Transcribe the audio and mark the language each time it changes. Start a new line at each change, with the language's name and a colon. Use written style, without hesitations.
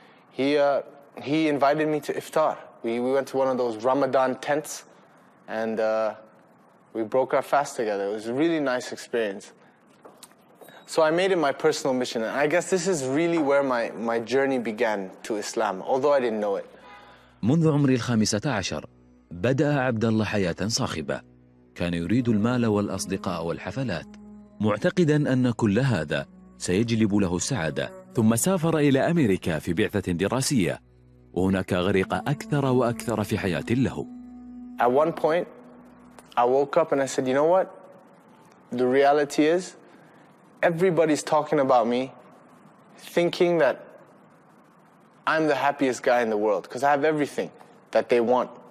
English: He invited me to iftar. We went to one of those Ramadan tents, and we broke our fast together. It was a really nice experience. So I made it my personal mission, and I guess this is really where my journey began to Islam, although I didn't know it.
Arabic: منذ عمر 15 بدأ عبد الله حياة صاخبة. كان يريد المال والأصدقاء والحفلات، معتقدا أن كل هذا سيجلب له السعادة. ثم سافر إلى أمريكا في بعثة دراسية، وهناك غرق أكثر وأكثر في حياة له.
English: At one point, I woke up and I said, you know what? The reality is, everybody's talking about me, thinking that I'm the happiest guy in the world, because I have everything that they want.